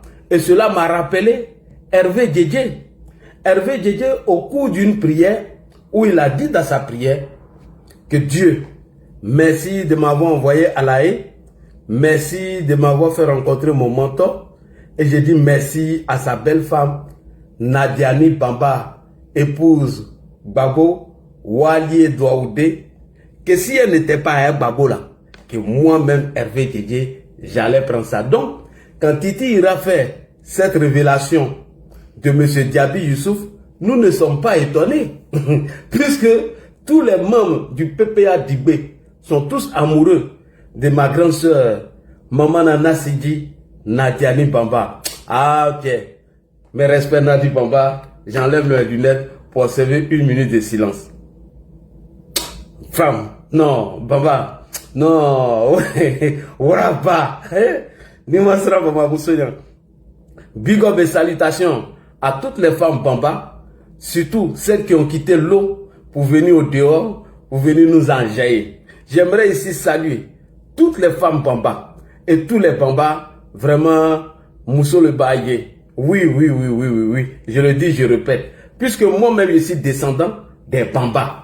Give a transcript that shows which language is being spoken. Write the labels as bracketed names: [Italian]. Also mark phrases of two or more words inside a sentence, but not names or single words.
[French] Et cela m'a rappelé Hervé Djedje. Hervé Djedje, au cours d'une prière, où il a dit dans sa prière que Dieu, merci de m'avoir envoyé à la haie, merci de m'avoir fait rencontrer mon mentor, et je dis merci à sa belle femme, Nadiani Bamba, épouse Babo, Walié Douaoudé, que si elle n'était pas un Babo là, que moi-même, Hervé Djedje, j'allais prendre ça. Donc, quand Titi Ira fait cette révélation de M. Diaby Youssouf, nous ne sommes pas étonnés, puisque tous les membres du PPA d'Ibé sont tous amoureux de ma grande sœur, Maman Nana Sidi, Nadiani Bamba. Ah, ok. Mes respects, Nadi Bamba, j'enlève mes lunettes pour observer 1 minute de silence. Femme, non, Bamba, non, Waraba, Nimasra Bamba Boussoyan. Big up et salutations à toutes les femmes Bamba, surtout celles qui ont quitté l'eau pour venir au dehors, pour venir nous enjailler. J'aimerais ici saluer toutes les femmes Bamba et tous les Bamba, vraiment, [Dyula] Mousso le Baye. [French] Oui, je le dis, je répète, puisque moi-même je suis descendant des Bamba.